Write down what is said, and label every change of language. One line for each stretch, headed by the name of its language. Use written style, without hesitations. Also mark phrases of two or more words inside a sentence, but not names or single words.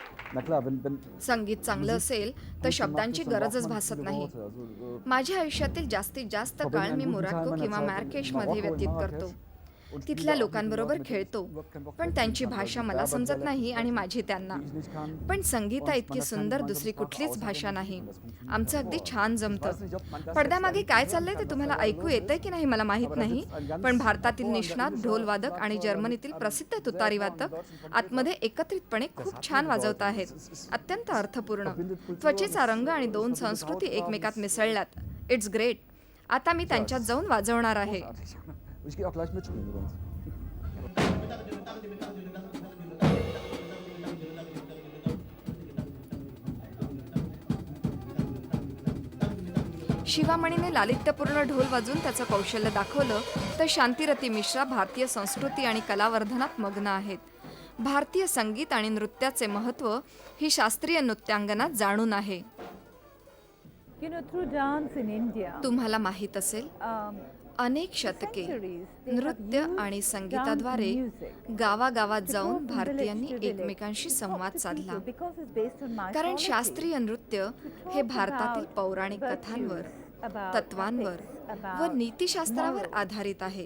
German: Na klar, wenn
Marathi: संगीत चांगलं असेल तर शब्दांची गरजच भासत नाही. माझ्या आयुष्यातील जास्तीत जास्त काळ मी मोरक्को किंवा मार्राकेशमध्ये व्यतीत करतो. तिथल्या लोकांबरोबर खेळतो, पण त्यांची भाषा मला समजत नाही आणि माझी त्यांना. पण संगीता इतकी सुंदर दुसरी कुठलीच भाषा नाही. आमचं अगदी छान जमतं. पडद्यामागे काय चाललंय ते तुम्हाला ऐकू येतंय की नाही मला माहीत नाही, पण भारतातील निष्णात ढोलवादक आणि जर्मनीतील प्रसिद्ध तुतारीवादक आतमध्ये एकत्रितपणे खूप छान वाजवत आहेत. अत्यंत अर्थपूर्ण. त्वचेचा रंग आणि दोन संस्कृती एकमेकात मिसळल्यात.
English: It's great.
Marathi: आता मी त्यांच्यात जाऊन वाजवणार आहे.
German: ich gehe auch gleich mitspielen übrigens.
Marathi: शिवामणीने लालित्यपूर्ण ढोल वाजवून त्याचं कौशल्य दाखवलं तर शांतिरती मिश्रा भारतीय संस्कृती आणि कलावर्धनात मग्न आहेत. भारतीय संगीत आणि नृत्याचे महत्त्व ही शास्त्रीय नृत्यांगना जाणून आहे.
English: You know, through dance in India,
Marathi: तुम्हाला माहीत असेल, अनेक शतके नृत्य आणि संगीताद्वारे गावागावात जाऊन भारतीयांनी एकमेकांशी संवाद साधला. कारण शास्त्रीय नृत्य हे भारतातील पौराणिक कथांवर, तत्वांवर व नीतिशास्त्रावर आधारित आहे.